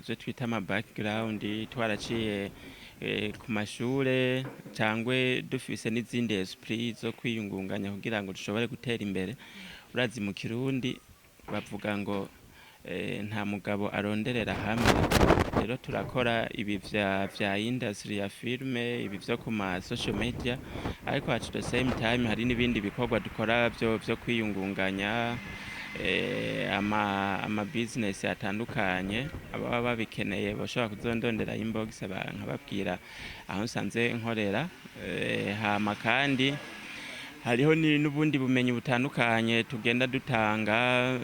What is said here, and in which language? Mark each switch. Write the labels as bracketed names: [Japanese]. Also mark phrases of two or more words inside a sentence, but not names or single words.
[Rundi] byo twita ama background twaraciye ku mashure cyangwe dufise n'izindi esprit zo kwiyungunganya kugira ngo dushobore gutera imbere urazi mu Kirundi bavuga ngo nta mugabo aronderera hamwe rero turakora ibi vya industry ya filme ibi vyo ku ma [English] social media [Rundi] ariko [English] at the same time [Rundi] hari n'ibindi bikorwa dukora byo kwiyungunganya ama business atandukanye ababa babikeneye bashobora kuzondondera inbox nkababwira aho nsanze nkorera. Hama kandi hariho n'ubundi bumenyi butandukanye tugenda dutanga.